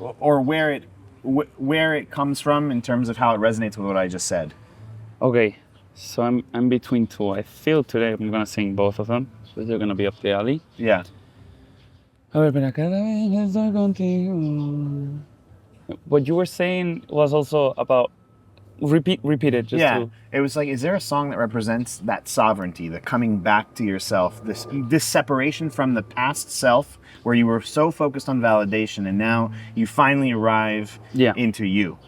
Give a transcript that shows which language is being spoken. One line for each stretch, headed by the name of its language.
English: or where it comes from in terms of how it resonates with what I just said. Okay, so I'm between two. I feel today I'm gonna sing both of them, so they're gonna be up the alley. Yeah.
Spanish: A ver, pero cada vez estoy contigo.
English: What you were saying was also about repeat it. Just Yeah, to, it was like, is there a song that represents that sovereignty, the coming back to yourself, this separation from the past self, where you were so focused on validation, and now you finally arrive into you?